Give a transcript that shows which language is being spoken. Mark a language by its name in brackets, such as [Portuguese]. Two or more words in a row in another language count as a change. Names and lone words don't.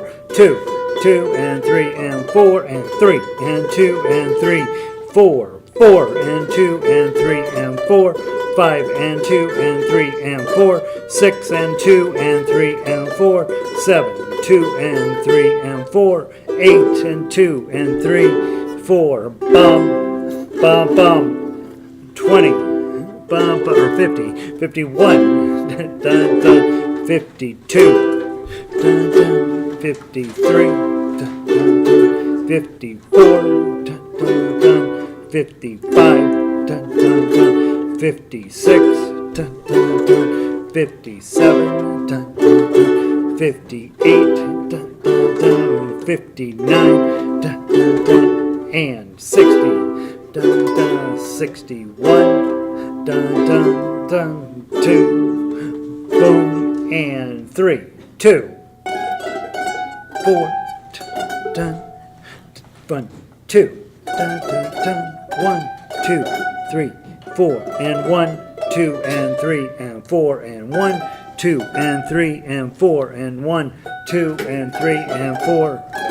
[English] 2, 2 and 3 and 4 and 3 and 2 and 3, 4, 4 and 2 and 3 and 4, 5 and 2 and 3 and 4, 6 and 2 and 3 and 4, 7, 2 and 3 and 4, 8 and 2 and 3, 4, bum, bum, bum, 20, bum, or 50, 51, dun, dun, dun, 52, dun, dun, 53, dun, dun, dun, 54, dun, dun, dun, 55, dun, dun, dun, 56, dun, dun, dun, 57, dun, dun, dun, 58, dun, dun, dun, 59, dun, dun, dun, and 60, dun, dun, 61, dun, dun, dun, 2, boom, and 3, 2, 4, dun, 1, 2, dun, dun, dun, 1, 2, 3, 4, and 1, 2, and 3, and 4, and 1, 2, and 3, and 4, and 1, 2, and 3, and 4,